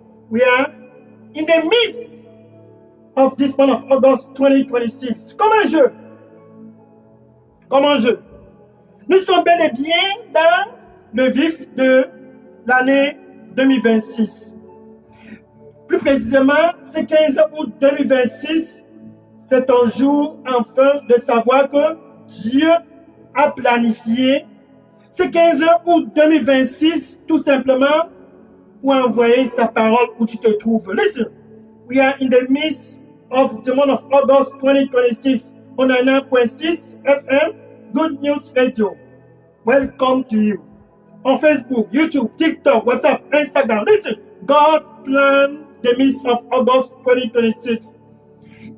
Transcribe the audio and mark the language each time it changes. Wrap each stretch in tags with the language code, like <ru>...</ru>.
<en>We are in the midst of this month of August 2026.</en> <fr>Comme un jeu. Comme un jeu. Nous sommes bel et bien dans le vif de l'année 2026. Plus précisément, ce 15 août 2026, c'est un jour enfin de savoir que Dieu a planifié ce 15 août 2026 tout simplement pour envoyer sa parole où tu te trouves.</fr> <en>Listen, we are in the midst of the month of August 2026 on 9.6 FM Good News Radio. Welcome to you. On Facebook, YouTube, TikTok, WhatsApp, Instagram. Listen, God planned the midst of August 2026.</en>